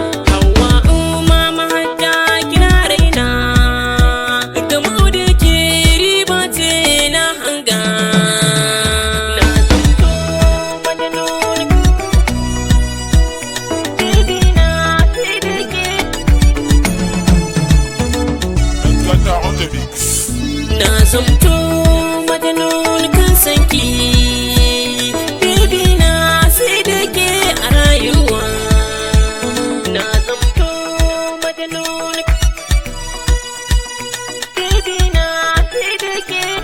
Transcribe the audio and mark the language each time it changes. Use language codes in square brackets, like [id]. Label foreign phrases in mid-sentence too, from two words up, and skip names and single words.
[ha] Hawwa'u mama hadda kina raina. Gamu da ke riba ce na hanga. Na zamto majnun. Baby na sai da ke. [en] Gata on the mix. [ha] Na zamto majnun kan sanki. Baby na sai da ke a rayuwa. Na zamto majnun. Baby na sai da ke.